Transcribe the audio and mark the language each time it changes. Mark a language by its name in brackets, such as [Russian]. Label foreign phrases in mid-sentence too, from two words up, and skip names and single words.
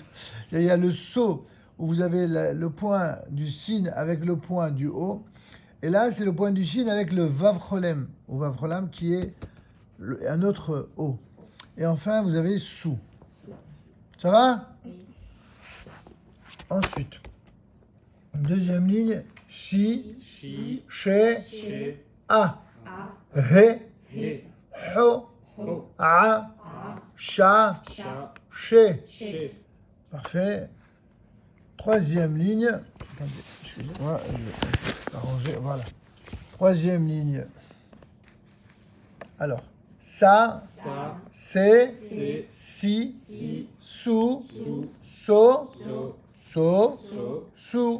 [French] Il y a le so, où vous avez le point du sin avec le point du haut. Et là, c'est le point du sin avec le vav-cholem, ou vav-cholam, qui est un autre haut. Et enfin, vous avez sous. Ça va? Oui. Ensuite, deuxième ligne, [Hebrew] chi, che, a, he, ho, a, cha, che. [French] Parfait. Troisième ligne. Attendez, excusez-moi, je vais arranger. Voilà. Troisième ligne. Alors, ça, c'est, si, sous, so, sous.